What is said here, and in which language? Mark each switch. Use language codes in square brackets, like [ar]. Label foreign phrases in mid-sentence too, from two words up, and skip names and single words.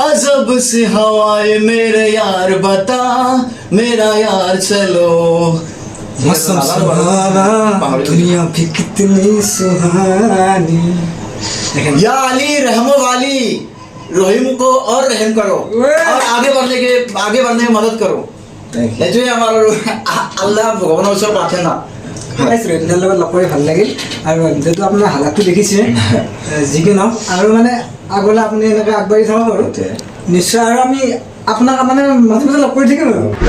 [hi] जब से हवाए मेरे यार बता मेरा यार चलो मौसम सुहाना दुनिया भी कितनी सुहानी या अली रहमो वाली रहीम को और रहम करो और आगे बढ़ने की मदद करो [as] এইটোৱে আমাৰ আল্লাহ ভগৱানৰ ওচৰত প্ৰাৰ্থনা ৰেডিঅ'ৰ লগত লগ কৰি ভাল লাগিল আৰু যিহেতু আপোনাৰ হালাতটো দেখিছে যিকি নহওক আৰু মানে আগলৈ আপুনি এনেকৈ আগবাঢ়ি থাকক আৰু নিশ্চয় আৰু আমি আপোনাক মানে মাজে মাজে লগ কৰি থাকিম আৰু